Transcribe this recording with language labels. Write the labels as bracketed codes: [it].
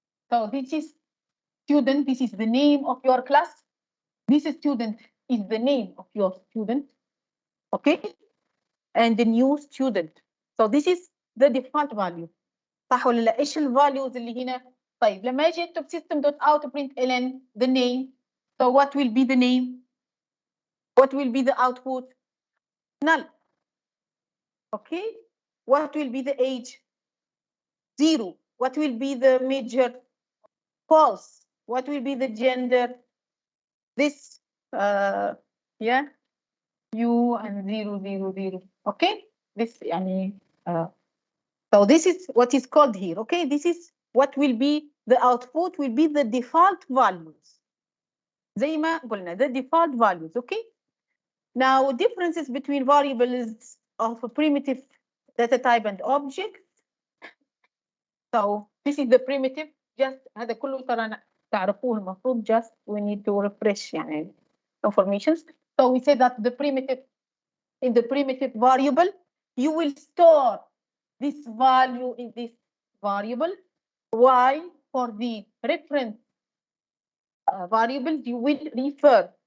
[en] So this is student. This is the name of your class. This student is the name of your student. Okay, and the new student. So this is the default value. [ar] صح ولا لا؟ ايش الفاليوز اللي هنا؟ طيب لما اجي اكتب [en] system.out.println the name. So what will be the name? What will be the output? Null. Okay. What will be the age? 0. What will be the major? False. What will be the gender? This. Yeah. U and 0, 0, 0. Okay. This يعني so this is what is called here. Okay. This is what will be the output will be the default values. [ar] زي ما قلنا [en] the default values. Okay. Now differences between variables of a primitive data type and object. So this is the primitive. [ar] Just هذا كله ترى تعرفوه المفروض. [en] Just we need to refresh يعني informations. So we say that the primitive in the primitive variable you will store this value in this variable. Why? For the reference variables you will refer.